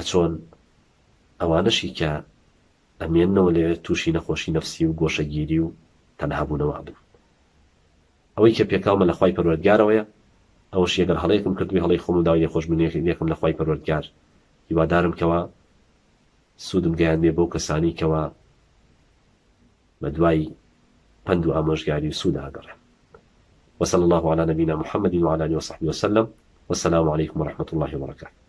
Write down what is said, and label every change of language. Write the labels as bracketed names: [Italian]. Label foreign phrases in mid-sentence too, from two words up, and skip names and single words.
[Central Kurdish] چۆن ئەوانەشی کە ئەمێننەوە لێ تووشی نەخۆشی نەفسی و گۆشەگیری و تەنهابوونەوە بن ئەوەی کە پێکاومە لە خوای پەروەردگارەوەیە ئەوەش یەگەر هەڵەیەکم کردوی هەڵەی خۆم و داوای لێخۆشبوونیەکم لە خوای پەروەردگار هیوادارم کەوا سوودم گەیان بێ بەو کەسانی کەوا بە دوای پند و ئامۆژگاری و سوود ئاگەڕێ [Arabic] وصلى الله على نبينا محمد وعلى آله وصحبه وسلم والسلام عليكم ورحمة الله وبركاته